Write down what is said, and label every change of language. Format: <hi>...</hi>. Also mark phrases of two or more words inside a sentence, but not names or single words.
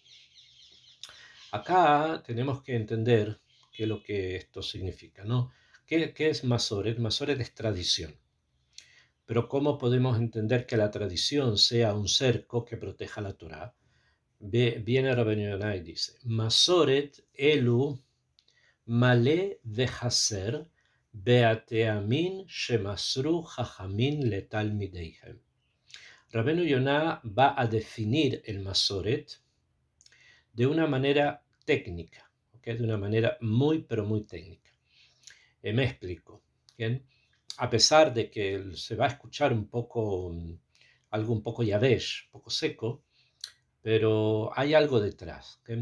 <es>Acá tenemos que entender qué es lo que esto significa, ¿no? ¿Qué es Masoret? Masoret es tradición. Pero ¿cómo podemos entender que la tradición sea un cerco que proteja la Torah? Viene Rabbeinu Yonah y dice,</es> <he>מסורת אלו מלא וחסר בטעמים שמסרו חכמים לתלמידיהם.</he> <es>Rabbeinu Yonah va a definir el Masoret de una manera técnica, ¿okay? De una manera muy, pero muy técnica. Me explico. ¿Bien? A pesar de que se va a escuchar un poco, algo un poco yavesh, un poco seco, pero hay algo detrás, ¿okay?</es>